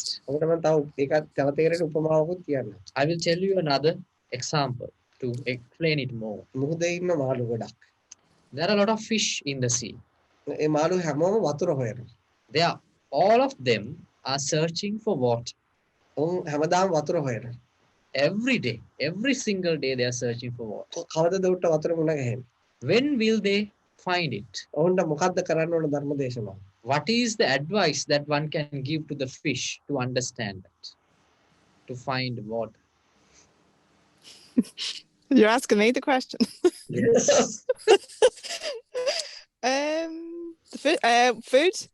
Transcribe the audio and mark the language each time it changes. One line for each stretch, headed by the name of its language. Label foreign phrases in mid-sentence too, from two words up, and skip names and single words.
Sinhala: ඔබට මම තව ඒකත් තව තේරෙන උපමාවකුත් කියන්නම්.
English: I will tell you another example to explain it more.
Sinhala: මුහුදේ ඉන්න මාළු ගොඩක්.
English: There are a lot of fish in the sea.
Sinhala: ඒ මාළු හැමෝම වතුර හොයනවා.
English: They are, all of them are searching for water.
Sinhala: ඔවුන් හැමදාම වතුර හොයනවා.
English: Every day, every single day they are searching for water.
Sinhala: කවදද උට වතුර මුණ ගැහෙන්නේ?
English: When will they find it?
Sinhala: ඔවුන්ට මොකද්ද කරන්න ඕන ධර්ම දේශනාව?
English: What is the advice that one can give to the fish to understand that? To find water? You're asking me the question. Yes. Food.